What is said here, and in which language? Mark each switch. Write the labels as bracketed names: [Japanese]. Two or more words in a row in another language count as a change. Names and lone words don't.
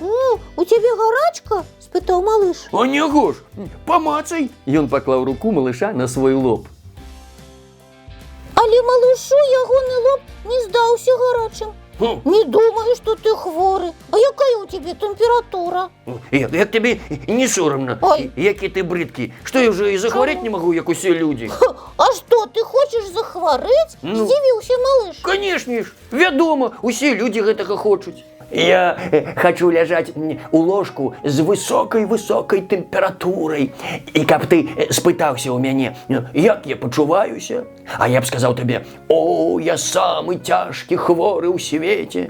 [Belarusian] У цябе гарачка? Спытаў малыш. А няго ж, памацай! Ён паклаў руку малыша на свой лоб. Але Але малышу ягоны лоб не здаўся гарачым. Не думаю, што ты хворы. А якая ў цябе тэмпература? [Ukrainian] Як тебе не соромно? Ой. Який ти бридкий? [Russian] Что я уже и захвореть не могу, [Ukrainian] як усі люди? [Belarusian] А што, ты хочаш захварэць? Ну. Здзівіўся малыш. [Russian] Конечно ж, [Belarusian] вядома, усе люди гэтага хочуць. Я хочу ляжаць у ложку з высокай тэмпературай. І каб ты спытаўся ў мяне, як я пачуваюся, а я б сказаў табе: «О, я самы цяжкі хворы ў свеце».